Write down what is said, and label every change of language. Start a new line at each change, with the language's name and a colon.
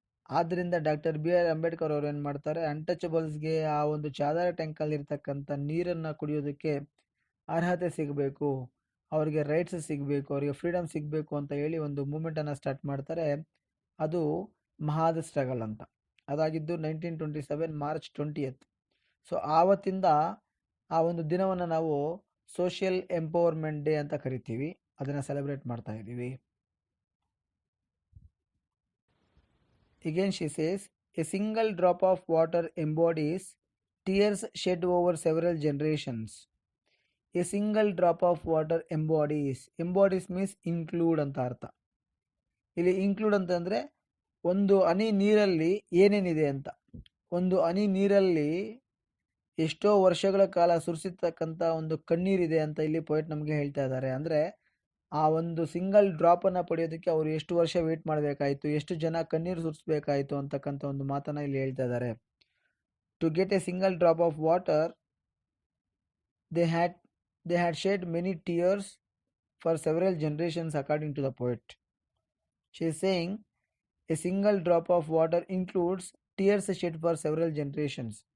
Kannada: ಆದ್ದರಿಂದ doctor B.R. Ambedkar ಅವರು ಏನು ಮಾಡ್ತಾರೆ, ಅನ್ಟಚಬಲ್ಸ್ಗೆ ಆ ಒಂದು ಚಾದಾರ್ ಟ್ಯಾಂಕಲ್ಲಿ ಇರ್ತಕ್ಕಂಥ ನೀರನ್ನು ಕುಡಿಯೋದಕ್ಕೆ ಅರ್ಹತೆ ಸಿಗಬೇಕು, ಅವರಿಗೆ ರೈಟ್ಸ್ ಸಿಗಬೇಕು, ಅವರಿಗೆ ಫ್ರೀಡಮ್ ಸಿಗಬೇಕು ಅಂತ ಹೇಳಿ ಒಂದು ಮೂಮೆಂಟನ್ನು ಸ್ಟಾರ್ಟ್ ಮಾಡ್ತಾರೆ. ಅದು ಮಹಾದ ಸ್ಟ್ರಗಲ್ ಅಂತ. ಅದಾಗಿದ್ದು 1927 ಮಾರ್ಚ್ 20th. ಸೊ ಆವತ್ತಿಂದ ಆ ಒಂದು ದಿನವನ್ನು ನಾವು ಸೋಷಿಯಲ್ ಎಂಪವರ್ಮೆಂಟ್ ಡೇ ಅಂತ ಕರಿತೀವಿ, ಅದನ್ನು ಸೆಲೆಬ್ರೇಟ್ ಮಾಡ್ತಾ ಇದ್ದೀವಿ.
English: Again she says, a single drop of water embodies tears shed over several generations. A single drop of water embodies means include
Kannada: ಅಂತ ಅರ್ಥ. ಇಲ್ಲಿ ಇನ್ಕ್ಲೂಡ್ ಅಂತಂದರೆ ಒಂದು ಹನಿ ನೀರಲ್ಲಿ ಏನೇನಿದೆ ಅಂತ. ಒಂದು ಹನಿ ನೀರಲ್ಲಿ ಎಷ್ಟೋ ವರ್ಷಗಳ ಕಾಲ ಸುರಿಸಿರ್ತಕ್ಕಂಥ ಒಂದು ಕಣ್ಣೀರಿದೆ ಅಂತ ಇಲ್ಲಿ ಪೊಯೆಟ್ ನಮಗೆ ಹೇಳ್ತಾ ಇದ್ದಾರೆ. ಅಂದರೆ ಆ ಒಂದು ಸಿಂಗಲ್ ಡ್ರಾಪನ್ನು ಪಡೆಯೋದಕ್ಕೆ ಅವರು ಎಷ್ಟು ವರ್ಷ ವೇಟ್ ಮಾಡಬೇಕಾಯಿತು, ಎಷ್ಟು ಜನ ಕಣ್ಣೀರು ಸುರಿಸ್ಬೇಕಾಯಿತು ಅಂತಕ್ಕಂಥ ಒಂದು ಮಾತನ್ನು ಇಲ್ಲಿ ಹೇಳ್ತಾ ಇದ್ದಾರೆ.
English: To get a single drop of water they had shed many tears for several generations according to the poet. She is saying a single drop of water includes tears shed for several generations.